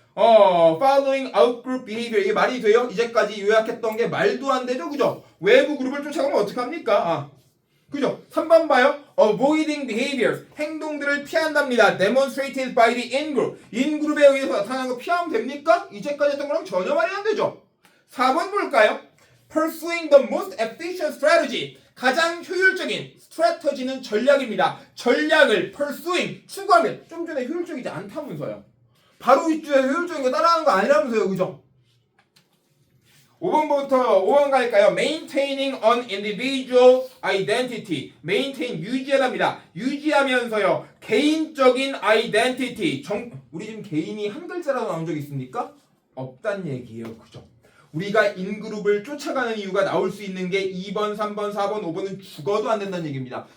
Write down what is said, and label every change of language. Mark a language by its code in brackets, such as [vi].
[en] following outgroup behavior [ko] 이게 말이 돼요? 이제까지 요약했던 게 말도 안 되죠, 그죠? 외부 그룹을 쫓아가면 어떡합니까? 그죠? 3번 봐요. [en] avoiding behaviors [ko] 행동들을 피한답니다. [en] demonstrated by the in-group [ko] in-group에 의해서 나타나는 거 피하면 됩니까? 이제까지 했던 거랑 전혀 말이 안 되죠. 4번 볼까요? [en] pursuing the most efficient strategy [ko] 가장 효율적인 스트래터지는 전략입니다. 전략을 pursuing 추구하면 좀 전에 효율적이지 않다면서요. 바로 이주에 효율적인 거 따라하는 거 아니라면서요. 그죠? 5번 갈까요? [en] Maintaining an individual identity. [ko] Maintain 유지하답니다. 유지하면서요. 개인적인 identity. 우리 지금 개인이 한 글자라도 나온 적 있습니까? 없단 얘기예요. 그죠? 우리가 인그룹을 쫓아가는 이유가 나올 수 있는 게 2번, 3번, 4번, 5번은 죽어도 안 된다는 얘기입니다.